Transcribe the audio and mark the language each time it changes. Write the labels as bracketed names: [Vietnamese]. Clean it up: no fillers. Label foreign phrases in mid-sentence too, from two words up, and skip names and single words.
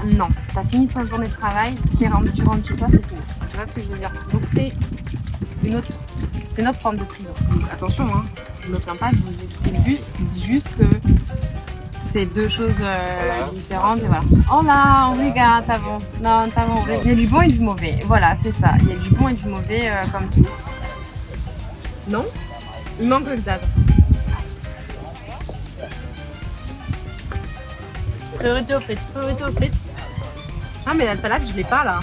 [French] Non, tu as fini ta journée de travail, tu rentres chez toi, c'est fini. Tu vois ce que je veux dire? Donc c'est une autre forme de prison. Donc attention, hein, je ne me plains pas, je vous explique juste, je dis juste que c'est deux choses différentes et voilà. Oh là, [Portuguese] obrigada, tá bom. Non, tá bom. [French] Il y a du bon et du mauvais. Voilà, c'est ça. Il y a du bon et du mauvais comme tout. Non? Il manque le Xav. Priorité aux frites, priorité aux frites. Ah mais la salade je l'ai pas là.